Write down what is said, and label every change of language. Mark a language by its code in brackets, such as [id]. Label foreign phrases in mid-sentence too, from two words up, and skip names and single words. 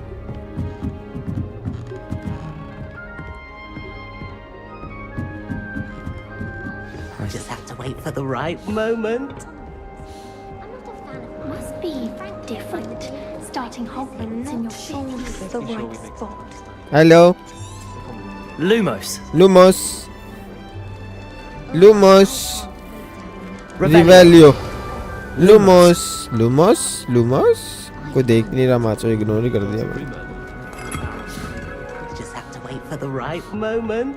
[en] I just have to wait for the right moment. Must be different. Starting Hogwarts in your shoulders the right spot. Hello. Lumos. Lumos. Lumos. Revelio. Lumos. Lumos. Lumos. [hi] कोई देख नहीं रहा माचो इग्नोर ही कर दिया मैंने. [en] Just have to wait for the right moment.